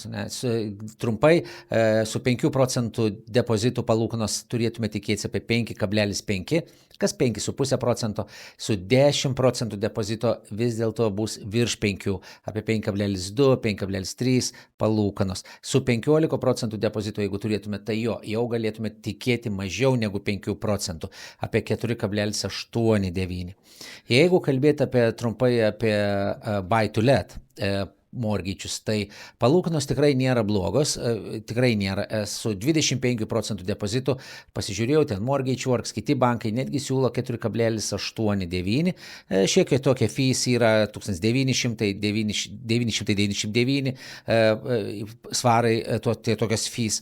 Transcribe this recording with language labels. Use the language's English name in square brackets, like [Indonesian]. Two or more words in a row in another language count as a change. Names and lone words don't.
[Lithuanian] Trumpai, su 5% depozitų palūkanos turėtume tikėtis apie 5,5%, kas 5,5%, su 10% depozito vis dėlto bus virš 5, apie 5,2, 5,3 palūkanos. Su 15% depozito, jeigu turėtume, tai jau galėtume tikėti mažiau negu 5%, apie 4,89. Jeigu kalbėti trumpai apie [English] buy to let [Lithuanian] mortgage'us, tai palūkanos tikrai nėra blogos, tikrai nėra. Su 25% depozitu pasižiūrėjau, ten Mortgage Works, kiti bankai netgi siūlo 4,89. Šiek tiek tokie fees yra 1999 svarai, tokios fees.